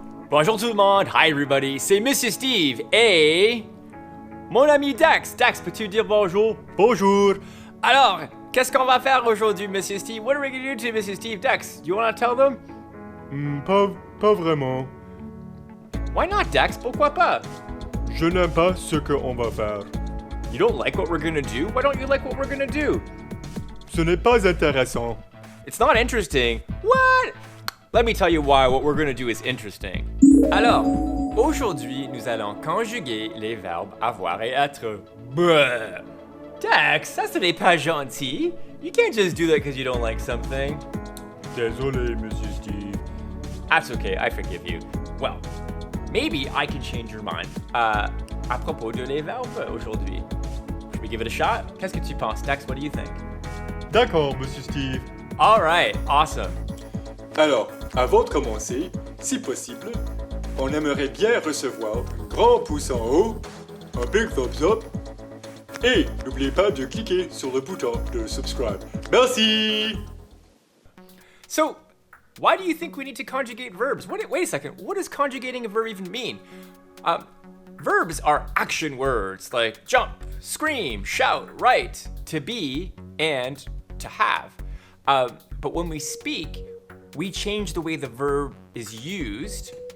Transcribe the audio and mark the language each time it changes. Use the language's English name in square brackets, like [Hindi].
[French] Bonjour tout le monde, [English] hi everybody, [French] c'est Monsieur Steve et mon ami Dax. Dax, peux-tu dire bonjour? Bonjour. Alors, qu'est-ce qu'on va faire aujourd'hui, Monsieur Steve? [English] What are we gonna do today, Monsieur Steve? Dax, do you want to tell them? [French] Pas vraiment. [English] Why not, Dax? [French] Pourquoi pas? Je n'aime pas ce qu'on va faire. [English] You don't like what we're gonna do? Why don't you like what we're gonna do? [French] Ce n'est pas intéressant. [English] It's not interesting. What? Let me tell you why what we're gonna do is interesting. [French] Alors, aujourd'hui, nous allons conjuguer les verbes avoir et être. Bruh. Dax, ça ce n'est pas gentil. [English] You can't just do that because you don't like something. [French] Désolé, Monsieur Steve. [English] That's okay, I forgive you. Well, maybe I can change your mind. [French] À propos de les verbes aujourd'hui. [English] Should we give it a shot? [French] Qu'est-ce que tu penses, Dax? [English] What do you think? [French] D'accord, Monsieur Steve. [English] All right, awesome. [French] Alors, avant de commencer, si possible, on aimerait bien recevoir un grand pouce en haut, un [English] big thumbs up, [French] et n'oubliez pas de cliquer sur le bouton de subscribe. Merci! [English] So, why do you think we need to conjugate verbs? Wait a second. What does conjugating a verb even mean? Verbs are action words like jump, scream, shout, write, to be, and to have. But when we speak, we change the way the verb is used.